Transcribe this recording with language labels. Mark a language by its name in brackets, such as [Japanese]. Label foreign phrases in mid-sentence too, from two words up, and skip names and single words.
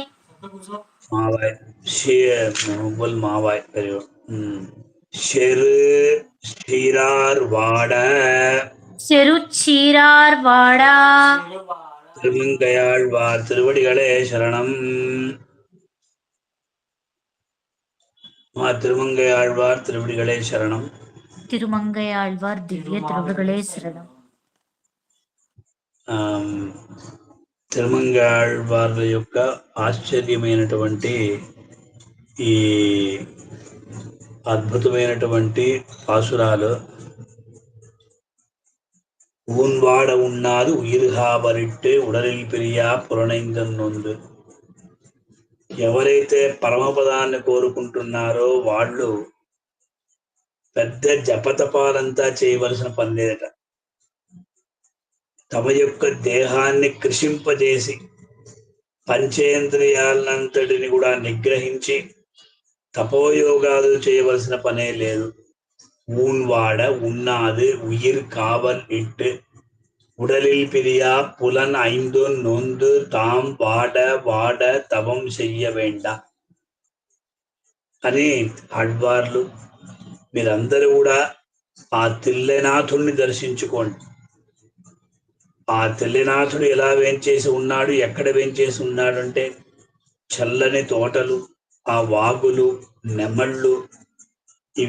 [Tamil] மாவாய் மௌவுல் மாவாய் பெரியவர் செரு சீரார் வாட செருச்சீரார் வாடா திருமங்கையாழ்வார் திருவடிகளே சரணம். திருமங்கையாழ்வார் திருவடிகளே சரணம். திருமங்கையாழ்வார் திவ்ய திருவடுகளே சரணம். [Telugu] తిరుమంగయాళ్వార్ల యొక్క ఆశ్చర్యమైనటువంటి ఈ అద్భుతమైనటువంటి పాసురాలు [Tamil] ஊன்வாட உண்ணாது உயிர்காபரிட்டு உடலில் பிரியா புரனைந்தன்னொந்து. [Telugu] ఎవరైతే పరమపదాన్ని కోరుకుంటున్నారో వాళ్ళు పెద్ద జపతపాలంతా చేయవలసిన పని లేదట. తమ యొక్క దేహాన్ని కృషింపజేసి పంచేంద్రియాలంతటిని కూడా నిగ్రహించి తపోయోగాలు చేయవలసిన పనే లేదు. [Tamil] ஊன்வாட உண்ணாது உயிர் காவல் இட்டு உடலில் பிரியா புலன் ஐந்து நொந்து தாம் வாட வாட தபம் செய்ய வேண்டா [Telugu] అని ఆళ్వార్లు మీరందరూ కూడా ఆ తిల్లెనాథుణ్ణి దర్శించుకోండి. ఆ తిల్లెనాథుడు ఎలా వేంచేసి ఉన్నాడు, ఎక్కడ వేంచేసి ఉన్నాడు అంటే చల్లని తోటలు, ఆ వాగులు, నెమళ్ళు ఇవి